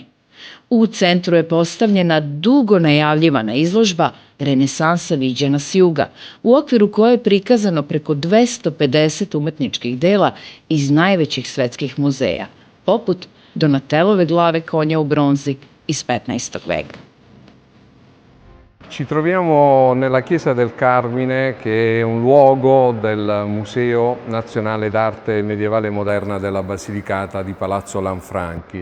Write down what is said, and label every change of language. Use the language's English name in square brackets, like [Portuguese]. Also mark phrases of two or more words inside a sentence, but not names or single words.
[Serbian] U centru je postavljena dugo najavljivana izložba Renesansa viđena s juga, u okviru koje je prikazano preko 250 umetničkih dela iz najvećih svetskih muzeja, poput Donatelove glave konja u bronzi iz 15. veka. [Italian] Ci troviamo nella chiesa del Carmine, che è un luogo del Museo Nazionale d'Arte Medievale e Moderna della Basilicata di Palazzo Lanfranchi.